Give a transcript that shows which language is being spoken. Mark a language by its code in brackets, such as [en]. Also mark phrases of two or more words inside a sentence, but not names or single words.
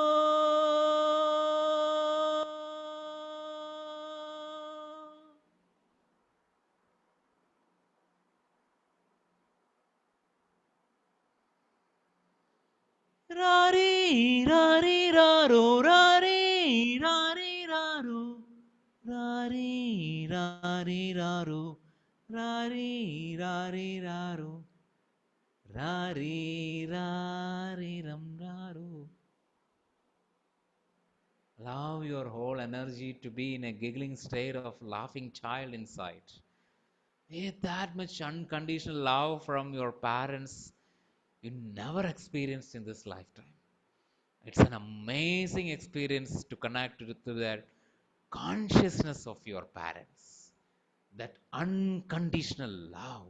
[en] Rari, rari, raro, rari, rari, raro. Rari, rari, raro. Rari, rari, raro. Rari, rari, ram, raro. Allow your whole energy to be in a giggling state of laughing child inside. With that much unconditional love from your parents, you never experienced in this lifetime. It's an amazing experience to connect to that consciousness of your parents, that unconditional love.